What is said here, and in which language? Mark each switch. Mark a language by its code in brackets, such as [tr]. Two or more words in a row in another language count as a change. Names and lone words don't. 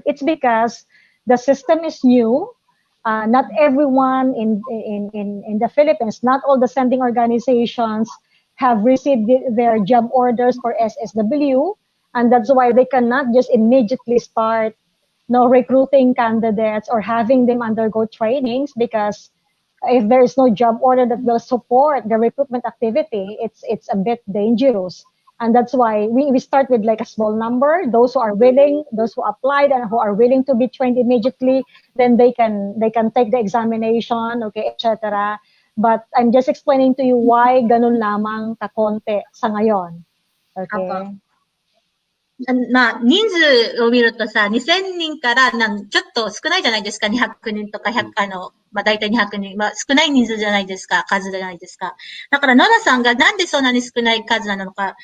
[en] It's because the system is new. Not everyone in the Philippines, not all the sending organizations have received their job orders for SSW, and that's why they cannot just immediately start recruiting candidates or having them undergo trainings, because if there is no job order that will support the recruitment activity, it's a bit dangerous. And that's why we start with like a small number, those who are willing, those who applied and who are willing to be trained immediately, then they can take the examination, okay, etc. But I'm just explaining to you why [tl] ganun lamang kakonte sa ngayon. [en] Okay? [ja] まあ、人数を見るとさ、2000人からちょっと少ないじゃないですか。200人とか100、まあ大体200人。まあ少ない人数じゃないですか。数じゃないですか。だからノラさんがなんでそんなに少ない数なのか。